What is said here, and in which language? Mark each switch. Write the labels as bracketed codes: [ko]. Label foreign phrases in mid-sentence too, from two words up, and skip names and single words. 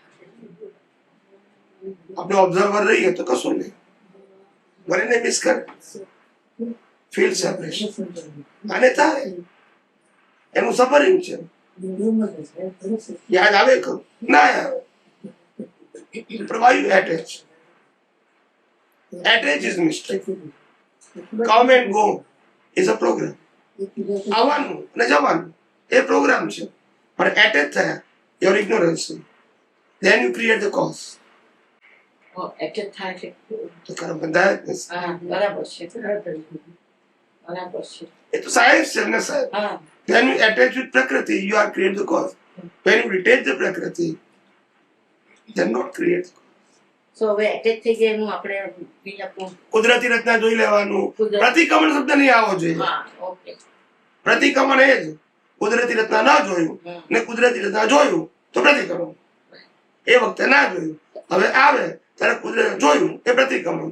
[gu] આપણે ઓબ્ઝર્વર રહીએ તો કશું નહીં, મને મિસ કરે, [en] feel separation. [gu] અને થાય એનું સફરિંગ છે. યાદ આવે ખરું ના આવે, પ્રવાહી એટેચ [en] is mistake. Come and go is a program. [gu] આવવાનું અને જવાનું એ પ્રોગ્રામ છે, પણ એટેચ થયા [en] your ignorance, then you create the cause. [gu] એટેચ થાય છે તો કર્મ બંધાય જ નથી. હા બરાબર છે, બરાબર છે. એ તો સાયન્સ છે ને સાહેબ. હા [en] When you attach with Prakriti, you are create the cause. When you detach the Prakriti, then not create. [gu] સો હવે એટેચ થઈ ગયા એનું આપણે બીજા કુદરતી રચના જોઈ લેવાનું. કુદરત- પ્રતિક્રમણ શબ્દ નહીં આવવો જોઈએ. હા ઓકે પ્રતિક્રમણ એ જ કુદરતી રચના ના જોયું ને કુદરતી રચના જોયું તો પ્રતિક્રમણ. એ વખતે ના જોયું, હવે આવે ત્યારે કુદરત જોયું એ પ્રતિક્રમણ.